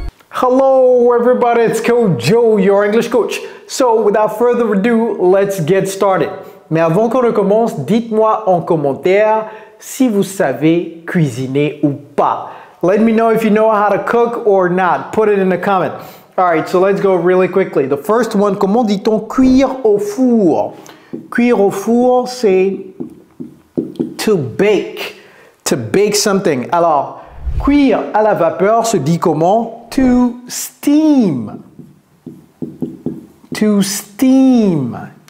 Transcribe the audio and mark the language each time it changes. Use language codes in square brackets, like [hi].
[en] Hello everybody, it's Coach Joe, your English coach. So, without further ado, let's get started. [fr] Mais avant qu'on ne commence, dites-moi en commentaire si vous savez cuisiner ou pas. [en] Let me know if you know how to cook or not. Put it in the comment. Alright, so let's go really quickly. The first one, [fr] comment dit-on cuire au four? Cuire au four, c'est to bake. [en] To bake something. [fr] Alors, cuire à la vapeur se dit comment? [en] To steam. To steam.